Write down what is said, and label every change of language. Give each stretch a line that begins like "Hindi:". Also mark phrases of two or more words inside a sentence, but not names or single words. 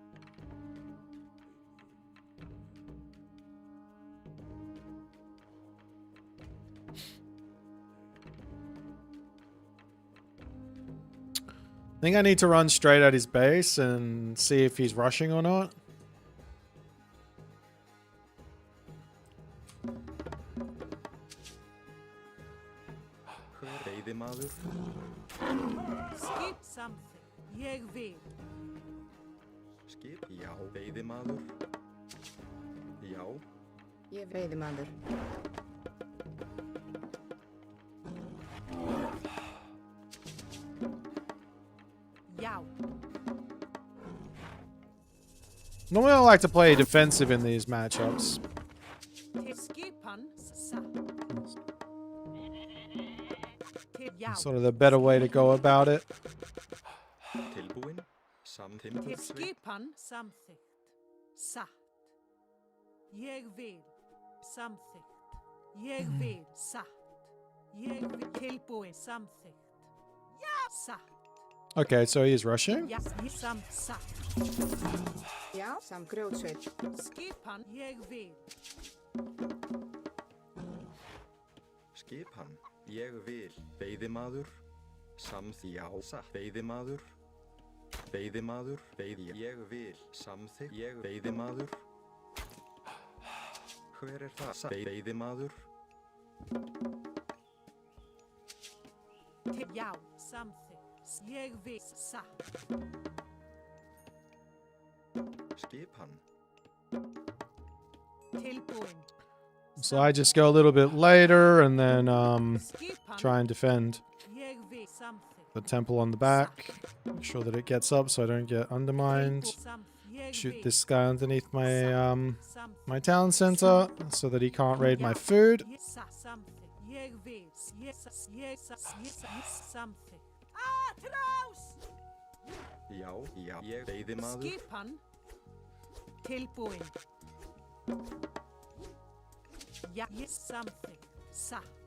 English: I think I need to run straight at his base and see if he's rushing or not.
Icelandic: Veiðimaður.
English: Skip something.
Icelandic: Ég vil. skip, já, veiðimaður, já, Ég veiðimaður. Já.
English: Normally I like to play defensive in these matchups.
Icelandic: Til skipan, sa. Til já.
English: Sort of the better way to go about it.
Icelandic: tilbúin, Til samþimbursveit, skipan, samþykkt. Satt. Ég vil. Samþykkt. Ég vil. Satt. Ég vil. Tilbúin, samþykkt. Já. Satt.
English: Okay, so he is rushing.
Icelandic: Já. Satt. Já, sam grjótsveit. Skipan, ég vil. skipan, ég vil, veiðimaður, já, satt, veiðimaður, ég vil, samþykkt, ég veiðimaður, hver er það, satt, veiðimaður, Til já. Samþykkt. Ég vil. Satt. skipan, Tilbúin.
English: So I just go a little bit later and then
Icelandic: Skipan,
English: try and defend
Icelandic: ég vil. Samþykkt.
English: the temple on the back. Make sure that it gets up so I don't get undermined.
Icelandic: Ég
English: Shoot
Icelandic: vil.
English: this guy underneath my
Icelandic: Samþykkt.
English: my town center so that he can't raid my food.
Icelandic: Samþykkt. Ég vil. Ég samþykkt. Atrás! já, ég veiðimaður, Skipan. Tilbúin. Já, ég samþykkt. Satt.